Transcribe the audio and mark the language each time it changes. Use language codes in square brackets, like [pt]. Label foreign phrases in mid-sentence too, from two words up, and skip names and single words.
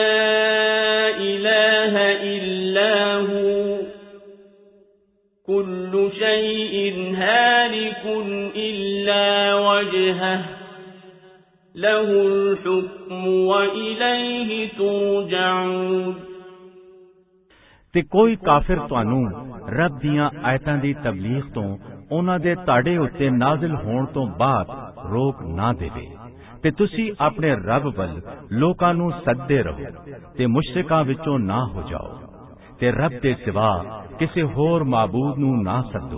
[ar] إله إلا هو كل شيء هالك إلا وجهه له الحكم وإليه ترجعون। [pa] ਤੇ ਕੋਈ ਕਾਫਿਰ ਤੁਹਾਨੂੰ ਰੱਬ ਦੀਆਂ ਆਇਤਾਂ ਦੀ ਤਬਲੀਗ ਤੋਂ ਉਹਨਾਂ ਦੇ ਤੁਹਾਡੇ ਉੱਤੇ ਨਾਜ਼ਿਲ ਹੋਣ ਤੋਂ ਬਾਅਦ ਰੋਕ ਨਾ ਦੇਵੇ ਤੇ ਤੁਸੀਂ ਆਪਣੇ ਰੱਬ ਵੱਲ ਲੋਕਾਂ ਨੂੰ ਸੱਦਦੇ ਰਹੋ ਤੇ ਮੁਸ਼ਰਿਕਾਂ ਵਿੱਚੋਂ ਨਾ ਹੋ ਜਾਓ ਤੇ ਰੱਬ ਦੇ ਸਿਵਾ ਕਿਸੇ ਹੋਰ ਮਾਬੂਦ ਨੂੰ ਨਾ ਸੱਦੋ।